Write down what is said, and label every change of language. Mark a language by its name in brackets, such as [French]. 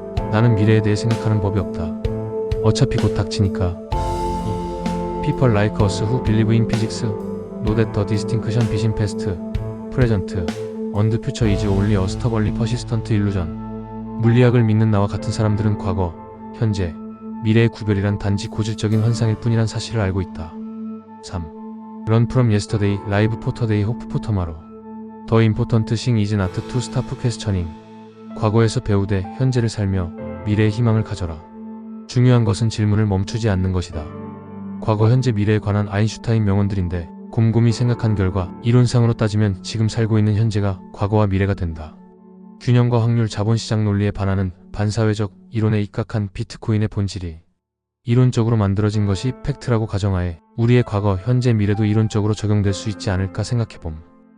[Korean] 나는 미래에 대해 생각하는 법이 없다. 어차피 곧 닥치니까. [English] 2. People like us who believe in physics know that the distinction between past, present, and future is only a stubbornly persistent illusion. [Korean] 물리학을 믿는 나와 같은 사람들은 과거, 현재, 미래의 구별이란 단지 고질적인 환상일 뿐이란 사실을 알고 있다. 3. [English] Run from yesterday, live for today, hope for tomorrow. The important thing is not to stop questioning. [Korean] 과거에서 배우되 현재를 살며 미래의 희망을 가져라. 중요한 것은 질문을 멈추지 않는 것이다. 과거, 현재, 미래에 관한 아인슈타인 명언들인데 곰곰이 생각한 결과 이론상으로 따지면 지금 살고 있는 현재가 과거와 미래가 된다. 균형과 확률 자본시장 논리에 반하는 반사회적 이론에 입각한 비트코인의 본질이 이론적으로 만들어진 것이 팩트라고 가정하에 우리의 과거, 현재, 미래도 이론적으로 적용될 수 있지 않을까 생각해봄.